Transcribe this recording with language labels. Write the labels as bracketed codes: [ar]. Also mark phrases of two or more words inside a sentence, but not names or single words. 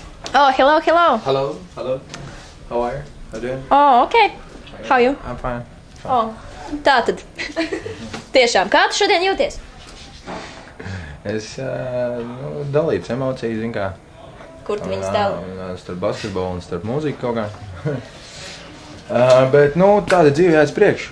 [en] Oh, hello. Hello. How are you? How you doing? Oh, okay. How are you? I'm fine. [lv] Oh, tātad. Tiešām, kā tu šodien jūties? Es dalīts emocijas, zin kā. Kur tu viņas dali? Starp basketbolu un starp mūziku kaut kā. Bet, tāda dzīve jāiet priekšu.